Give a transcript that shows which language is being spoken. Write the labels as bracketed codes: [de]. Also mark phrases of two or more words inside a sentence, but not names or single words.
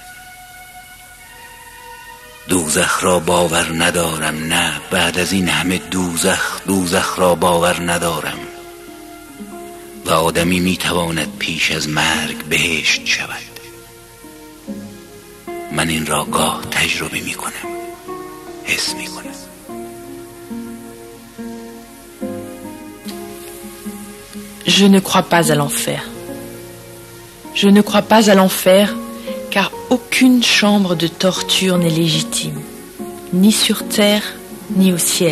[fa] دوزخ را باور ندارم، نه بعد از این همه دوزخ را باور ندارم و آدمی میتواند پیش از مرگ بهشت شود. من این را گاه تجربه میکنم، حس میکنم. [fr] Je ne crois pas à l'enfer. Je ne crois pas à l'enfer car aucune chambre de torture n'est légitime, ni sur terre, ni au ciel.